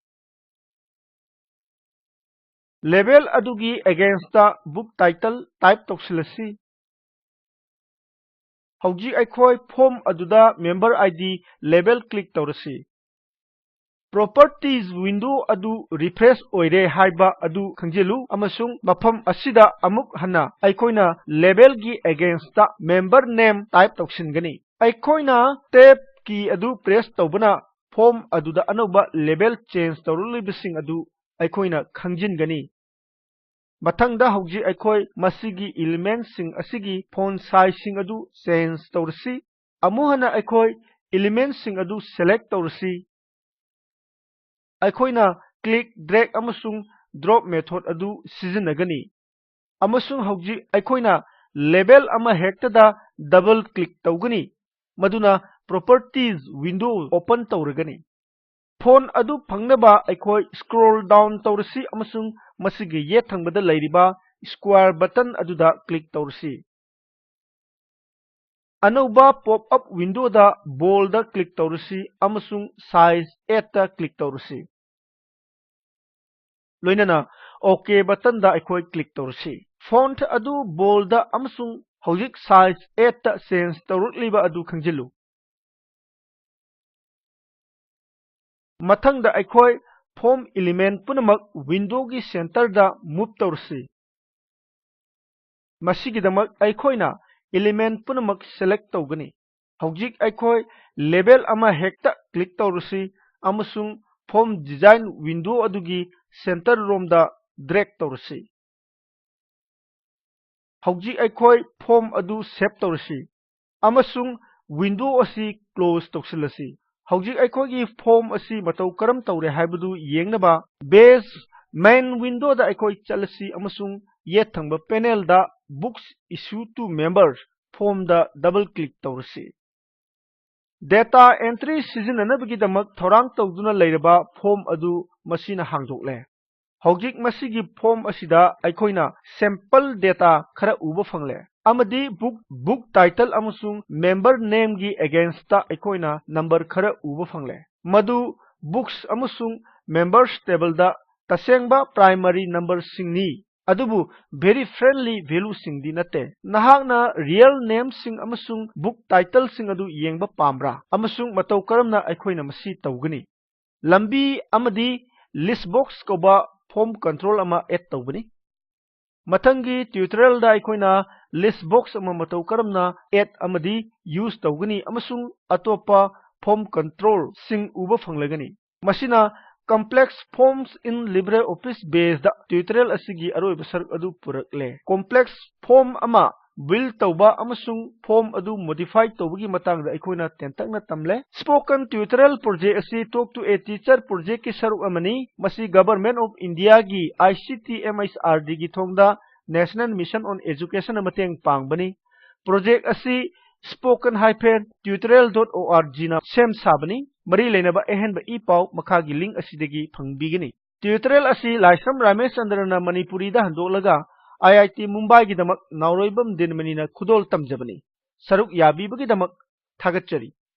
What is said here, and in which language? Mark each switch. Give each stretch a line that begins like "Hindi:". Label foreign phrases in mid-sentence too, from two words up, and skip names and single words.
Manipuri: label adugi
English: against the book title
Manipuri: type tawsilasi hojik aikoi form aduda
English: member id
Manipuri: label click tawrasi
English: properties window
Manipuri: adu refresh oire haiba adu khangjilu amasung mafam asida amuk hana aikoina label gi
English: against the member
Manipuri: name type tawsingani aikoina tab ki adu press tawbana form aduda anoba label change tawrulibsing adu aikoina khangjingani mathangda hauji aikoi masigi element sing asigi
English: font size
Manipuri: sing adu change tawrsi amuhana aikoi element sing adu select tawrsi aikoina
English: click drag
Manipuri: amasung
English: drop method
Manipuri: adu sizinagani amasung hauji aikoina label ama hektada
English: double click
Manipuri: tawgani maduna
English: properties window
Manipuri: open tawragani phone adu phangnaba aikoi
English: scroll down
Manipuri: tawrsi amasung masigi yethangbada leiriba
English: square button
Manipuri: aduda click tawrsi anauba
English: pop up window
Manipuri: da bold da click tawrsi amasung size 8 ta click tawrsi loinana
English: okay button
Manipuri: da aikoi click tawrsi font adu bold da amasung hojik size 8 ta change tawrutliba adu khangjilu mathangda aikoi
English: form element
Manipuri: punamak window gi center da move tawrsi masigidamak aikoina element punamak select tawgani hojik aikoi label ama hekta click tawrsi amasung
English: form design window
Manipuri: adugi center rom da drag tawrsi hojik aikoi form adu save tawrsi amasung window asi close tawsilasi hojik aikogi form asi matau karam tawre haibadu yengnaba
English: base main window
Manipuri: da aikoi chalasi amasung yethangba panel da books
English: issue to members form
Manipuri: da double click tawrsi
English: data entry
Manipuri: sizinanabagidamak thorang tawduna leiraba form adu masina hangdokle hojik masigi form asida aikoina
English: sample data
Manipuri: khara uba phangle amadi
English: book title
Manipuri: amasung
English: member name
Manipuri: gi against ta aikoina number khara uba phangle madu books amasung members table da tasengba
English: primary number
Manipuri: singni adubu
English: very friendly value
Manipuri: singdi nate nahakna
English: real name
Manipuri: sing amasung
English: book title
Manipuri: sing adu yengba pambra amasung matau karamna aikoina masi tawgani lambi amadi
English: list box
Manipuri: koba
English: form control
Manipuri: ama add tawbani ꯃꯊꯪꯒꯤ ट्यूटोरियल ꯗ ꯑꯩꯈꯣꯏꯅ
English: list box
Manipuri: ꯑꯃ ꯃꯇꯧ ꯀꯔꯝꯅ एड ꯑꯃꯗꯤ यूज ꯇꯧꯒꯅꯤ ꯑꯃꯁꯨꯡ ꯑꯇꯣꯞꯄ
English: form control
Manipuri: ꯁꯤꯡ ꯎꯕ ꯐꯪꯂꯒꯅꯤ ꯃꯁꯤꯅ
English: complex forms in LibreOffice base
Manipuri: दा ट्यूटोरियल ꯑꯁꯤꯒꯤ ꯑꯔꯣꯏꯕ ꯁꯔꯨꯛ ꯑꯗꯨ ꯄꯨꯔꯀꯂꯦ
English: complex form
Manipuri: ama build tauba amasung form adu modify tawbagi matang da aikoina tentakna tamle spoken
English: tutorial project
Manipuri: asi
English: talk to a teacher project
Manipuri: ki saruk amani masi
English: government of India
Manipuri: gi
English: ICT MHRD
Manipuri: gi thongda
English: national mission on education
Manipuri: amateng pangbani project asi spoken-tutorial.org na sem sabani mari leinaba ehenba ipau makagi link asidagi phangbigani tutorial asi laisam ramesh chandra na manipuri da handolaga IIT Mumbai gi damak nauroibam dinmani na khudol tamjabani saruk yabi bagi damak thagatchari